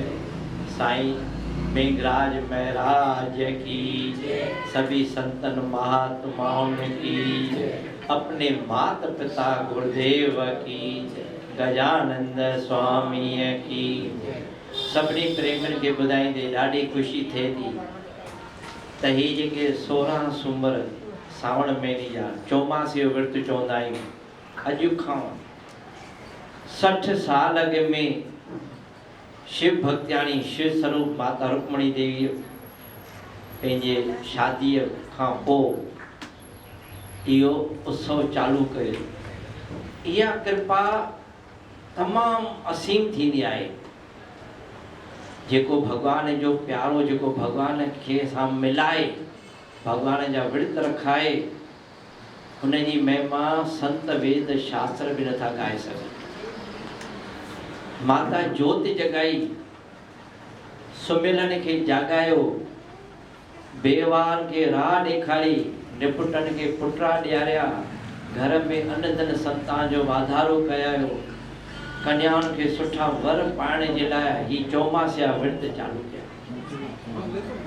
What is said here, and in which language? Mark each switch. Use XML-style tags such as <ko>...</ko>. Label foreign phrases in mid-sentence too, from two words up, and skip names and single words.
<hi>साईं मेघराज महाराज की जय। सभी संतन महात्माओं की जय। अपने माता पिता गुरुदेव की जय। गजानंद स्वामी की जय।</hi> <sd>सभी प्रेमन के बुधाई दे ॾाढी खुशी थे थी त ही जेके 16 सूमर सावण महीने जा चौमासी जो विर्त चवंदा आहियूं, अॼु खां 60 साल अॻु में शिव भक्तियाणी शिव स्वरूप माता रुक्मणी देवी पंहिंजे शादीअ खां पोइ इहो उत्सव चालू कयो। इहा कृपा तमामु असीम थींदी आहे। जेको भगवान जो प्यारो, जेको भगवान खे सां मिलाए, भगवान जा विर्त रखाए, हुनजी महिमा संत वेद शास्त्र बि नथा ॻाए सघनि। माता जोति जगाई, सुमिलन खे जागायो, बेवार खे राह ॾेखारी, निपुटन खे पुटरा ॾियारिया, घर में अन्न धन संतान जो वाधारो कयो, कन्याउनि खे सुठा वर पाइण जे लाइ ही चौमासिया विर्त चालू कया।</sd>